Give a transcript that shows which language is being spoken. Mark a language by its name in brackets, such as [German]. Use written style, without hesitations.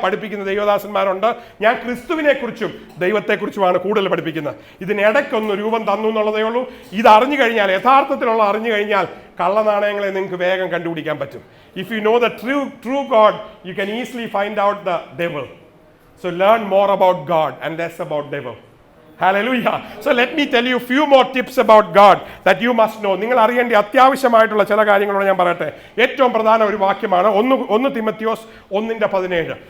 [Malayalam] പഠിപ്പിക്കുന്ന ദൈവദാസന്മാരുണ്ട്. ഞാൻ ക്രിസ്തുവിനെക്കുറിച്ചും ദൈവത്തെക്കുറിച്ചുമാണ് കൂടുതൽ പഠിപ്പിക്കുന്നത്. ഇതിനിടയ്ക്കൊന്ന് രൂപം തന്നു എന്നുള്ളതേ ഉള്ളൂ. ഇത് അറിഞ്ഞു കഴിഞ്ഞാൽ, യഥാർത്ഥത്തിലുള്ള അറിഞ്ഞു കഴിഞ്ഞാൽ കള്ളനാണയങ്ങളെ നിങ്ങൾക്ക് വേഗം കണ്ടുപിടിക്കാൻ പറ്റും. [English] If you know the true God, you can easily find out the devil. So learn more about God and less about devil. Hallelujah. So let me tell you a few more tips about God that you must know. [Malayalam] നിങ്ങൾ അറിയേണ്ട അത്യാവശ്യമായിട്ടുള്ള ചില കാര്യങ്ങളോട് ഞാൻ പറയട്ടെ. ഏറ്റവും പ്രധാന ഒരു വാക്യമാണ് 1 തിമോത്തിയോസ് 1:17.